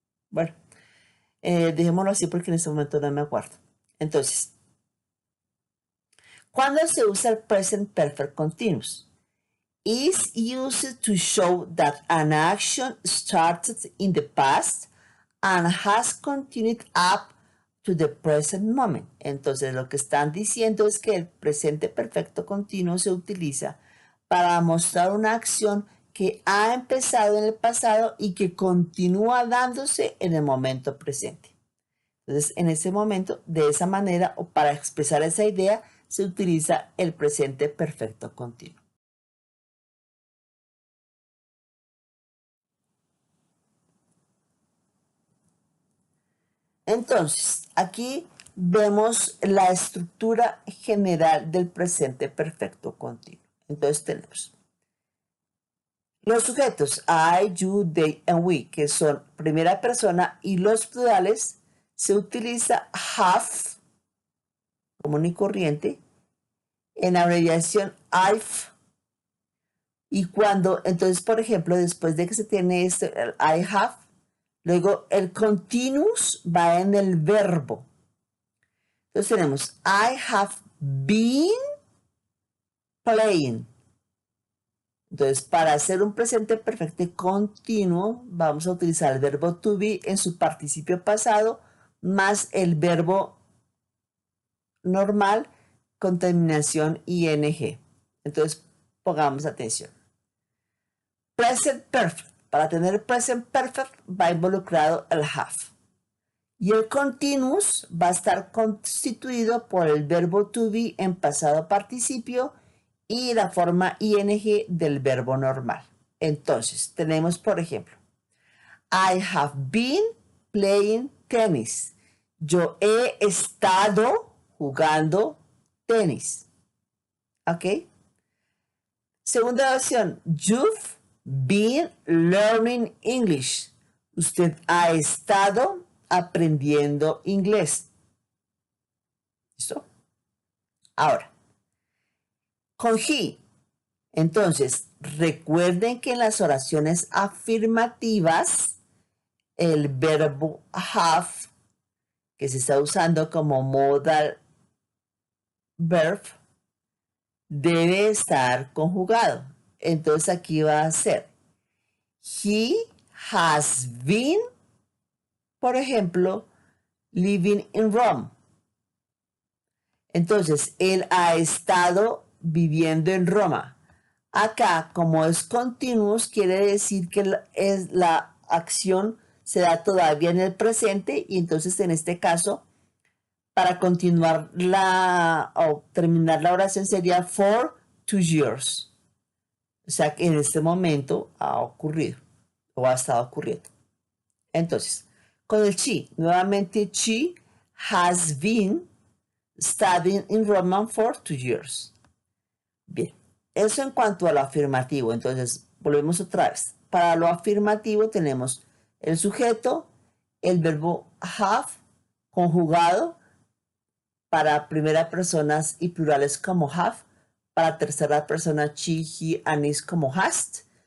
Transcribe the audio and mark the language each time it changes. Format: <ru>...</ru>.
<es>Bueno, dejémoslo así porque en este momento no me acuerdo. Entonces, ¿cuándo se usa el present perfect continuous?</es> <en>Is used to show that an action started in the past and has continued up to the present moment.</en> <es>Entonces lo que están diciendo es que el presente perfecto continuo se utiliza para mostrar una acción que ha empezado en el pasado y que continúa dándose en el momento presente. Entonces, en ese momento, de esa manera, o para expresar esa idea, se utiliza el presente perfecto continuo. Entonces, aquí vemos la estructura general del presente perfecto continuo. Entonces tenemos los sujetos I, you, they and we, que son primera persona, y los plurales se utiliza have, común y corriente, en abreviación I've. Y cuando, entonces, por ejemplo, después de que se tiene esto, el I have, luego el continuous va en el verbo. Entonces tenemos</es> <en>I have been playing.</en> <es>Entonces, para hacer un presente perfecto continuo, vamos a utilizar el verbo to be en su participio pasado más el verbo normal con terminación ing. Entonces, pongamos atención.</es> <en>Present perfect.</en> <es>Para tener present perfect va involucrado el have. Y el continuous va a estar constituido por el verbo to be en pasado participio y la forma ing del verbo normal. Entonces, tenemos, por ejemplo,</es> <en>I have been playing tennis.</en> <es>Yo he estado jugando tenis. ¿Ok? Segunda opción,</es> <en>you've been learning English.</en> <es>Usted ha estado aprendiendo inglés. ¿Listo? Ahora, con he. Entonces, recuerden que en las oraciones afirmativas, el verbo have, que se está usando como modal verb, debe estar conjugado. Entonces, aquí va a ser</es> <en>he has been,</en> <es>por ejemplo,</es> <en>living in Rome.</en> <es>Entonces, él ha estado viviendo en Roma. Acá, como es continuous, quiere decir que la acción se da todavía en el presente y entonces en este caso, para continuar o terminar la oración sería</es> <en>for 2 years.</en> <es>O sea que en este momento ha ocurrido o ha estado ocurriendo. Entonces, con el</es> <en>she,</en> <es>nuevamente</es> <en>she has been studying in Roman for 2 years.</en> <es>Bien, eso en cuanto a lo afirmativo. Entonces, volvemos otra vez. Para lo afirmativo tenemos el sujeto, el verbo have conjugado para primera personas y plurales como have, para tercera persona she, he, and is como hast.</es>